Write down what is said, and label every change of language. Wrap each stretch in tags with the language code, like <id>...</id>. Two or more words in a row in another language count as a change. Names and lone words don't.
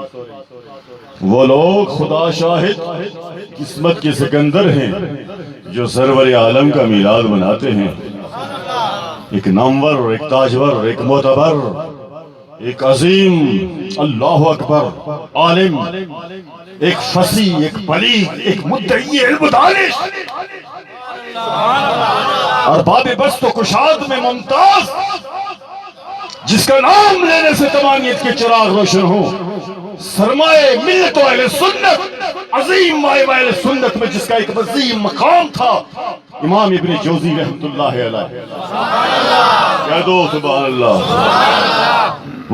<ur>وہ لوگ خدا شاہد قسمت کے سکندر ہیں جو سرور عالم کا میلاد مناتے ہیں، ایک نامور، ایک تاجور، ایک معتبر، ایک عظیم،</ur> <ar>اللہ اکبر،</ar> <ur>عالم، ایک فصیح، ایک بلیغ، ایک مدعی علم دانش، ارباب بست و کشاد میں ممتاز، جس کا نام لینے سے تمامیت کے چراغ روشن ہوں، سرمائے ملت و اہل سنت، عظیم مائے اہل سنت میں جس کا ایک عظیم مقام تھا، امام ابن جوزی</ur> <ar>رحمت اللہ علیہ۔</ar> <ur>کہہ دو</ur> <ar>سبحان اللہ۔</ar>